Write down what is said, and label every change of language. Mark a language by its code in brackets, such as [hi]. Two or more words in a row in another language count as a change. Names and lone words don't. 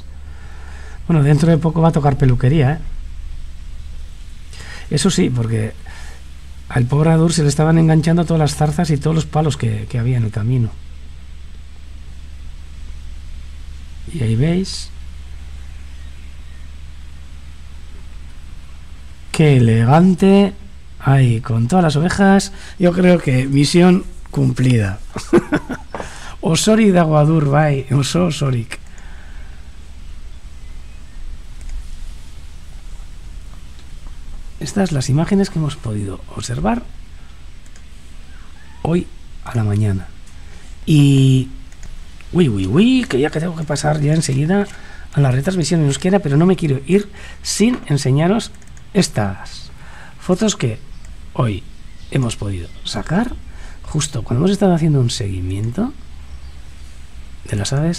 [es] Bueno, dentro de poco va a tocar peluquería, Eso sí, porque al pobre Adur se le estaban enganchando todas las zarzas y todos los palos que había en el camino. Y ahí veis. Qué elegante. Ahí, con todas las ovejas. Yo creo que misión cumplida. [eu] Osorik dago Adur, bai. Osorik. [es] Estas las imágenes que hemos podido observar hoy a la mañana. Y... Uy, que ya que tengo que pasar ya enseguida a la retransmisión en euskera, pero no me quiero ir sin enseñaros estas fotos que hoy hemos podido sacar justo cuando hemos estado haciendo un seguimiento de las aves.